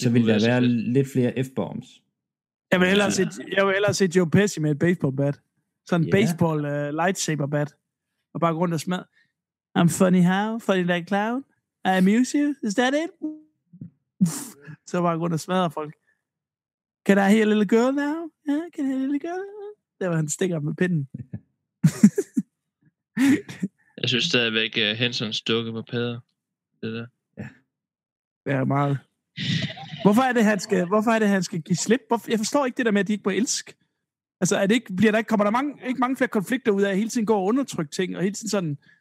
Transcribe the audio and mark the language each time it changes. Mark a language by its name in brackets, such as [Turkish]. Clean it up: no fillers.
[Danish] Så vil der være lidt flere F-bombs. Jeg vil hellere se Joe Pesci med et baseball bat. Sådan en baseball lightsaber bat. Og bare gå rundt og smad. [English] I'm funny how? Funny like clown? I amuse you? Is that it? [Danish] Så bare gå rundt og smadre folk. [English] Can I hear a little girl now? Yeah, can I hear a little girl? [Danish] Der var han stikker op med pinden. Jeg synes stadigvæk, Hensons dukke på pæder. Det der. Ja. Det er meget. Hvorfor er det, han skal give slip? Jeg forstår ikke det der med, at de ikke må elske. Altså, er det ikke, bliver der ikke, kommer der mange, ikke mange flere konflikter ud af, at hele tiden går og undertrykker ting, og hele tiden sådan...